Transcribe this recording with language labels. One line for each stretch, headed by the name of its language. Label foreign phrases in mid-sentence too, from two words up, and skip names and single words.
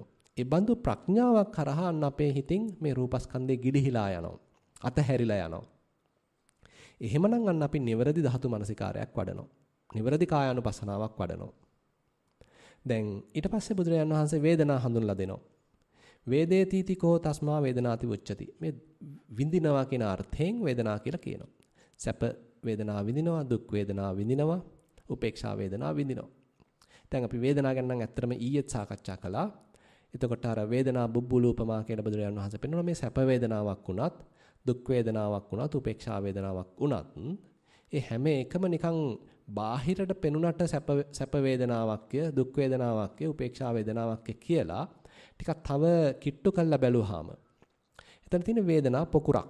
Sinhala: ඒ බඳු ප්‍රඥාවක් කරහා අන්න අපේ හිතින් මේ රූපස්කන්ධේ ගිලිහිලා යනවා. අතහැරිලා යනවා. එහෙමනම් අන්න අපි නිවැරදි ධාතු මනසිකාරයක් වඩනවා. නිවැරදි කායානුපස්සනාවක් වඩනවා. දැන් ඊට පස්සේ බුදුරජාණන් වහන්සේ වේදනා හඳුන්ලා දෙනවා.
Pali: වේදේතිති කෝ තස්මා වේදනාති උච්චති.
Sinhala: මේ විඳිනවා කියන අර්ථයෙන් වේදනා කියලා කියනවා. සැප වේදනා විඳිනවා, දුක් වේදනා විඳිනවා, උපේක්ෂා වේදනා විඳිනවා. දැන් අපි වේදනාව ගැන නම් ඇත්තටම ඊයේත් සාකච්ඡා කළා. එතකොට අර වේදනා බුබ්බුලූපමා කියලා බුදුරජාණන් වහන්සේ පෙන්වනවා මේ සැප වේදනාවක් වුණත්, දුක් වේදනාවක් වුණත්, උපේක්ෂා වේදනාවක් වුණත් ඒ හැම එකම නිකන් බාහිරට පෙනුනට සැප වේදනාවක්ය, දුක් වේදනාවක්ය, උපේක්ෂා වේදනාවක්ය කියලා ටිකක් තව කිට්ටු කරලා බැලුවාම එතන තියෙන වේදනා පොකුරක්.